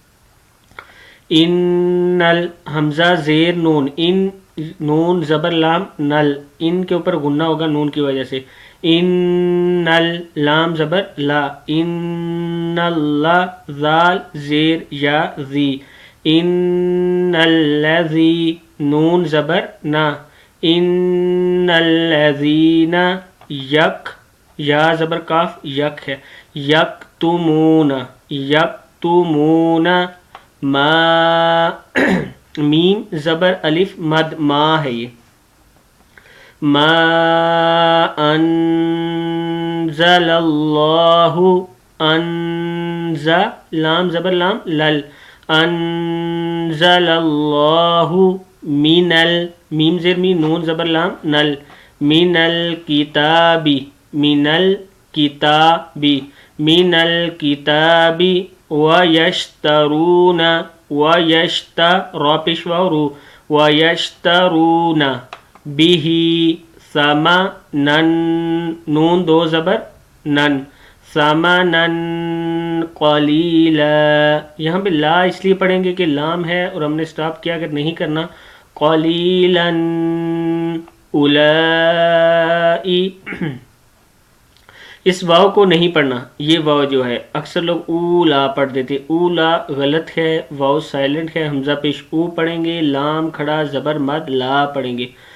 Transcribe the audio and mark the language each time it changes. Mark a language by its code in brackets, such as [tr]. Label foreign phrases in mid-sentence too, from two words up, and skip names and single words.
[ur] ان حمزہ زیر نون، ان نون زبر لام نل، ان کے اوپر غنہ ہوگا نون کی وجہ سے۔ ان لام زبر لا، ان اللہ ذال زیر یا ذی، ان الذی نون زبر نا، [ar] ان الذین [ur] یک یا زبر کاف یک ہے، [ar] یکتمون یکتمون [ur] ما میم زبر الف مد ما ہے، یہ ما [ar] انزل اللہ، [ur] لام زبر لام لل، [ar] انزل اللہ [ur] من میم زیر می نون زبر لام نل، [ar] من الکتابی من الکتابی من الکتابی ویشترون [ur] را پیش واو رو، [ar] ویشترون به ثمنا [ur] نون دو زبر نن، [ar] ثمنا قلیلا، [ur] یہاں پہ لا اس لیے پڑھیں گے کہ لام ہے اور ہم نے سٹاپ کیا، اگر نہیں کرنا قلیلا اولائی، اس واو کو نہیں پڑھنا، یہ واو جو ہے اکثر لوگ اولا پڑھ دیتے، اولا غلط ہے، واو سائلنٹ ہے، حمزہ پیش او پڑھیں گے، لام کھڑا زبر مد لا پڑھیں گے،